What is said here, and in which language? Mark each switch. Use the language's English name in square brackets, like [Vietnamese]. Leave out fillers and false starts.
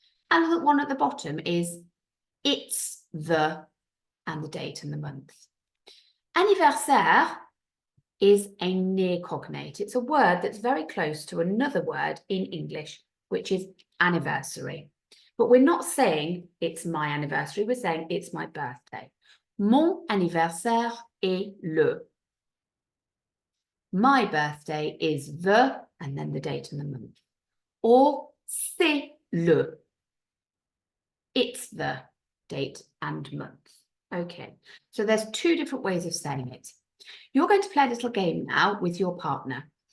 [English] And the one at the bottom is, it's the, and the date and the month. Anniversaire is a near cognate. It's a word that's very close to another word in English, which is anniversary. But we're not saying it's my anniversary, we're saying it's my birthday. [French] Mon anniversaire est le. [English] My birthday is the, and then the date and the month. Or [French] c'est le. [English] It's the date and month. Okay, so there's 2 different ways of saying it. You're going to play a little game now with your partner.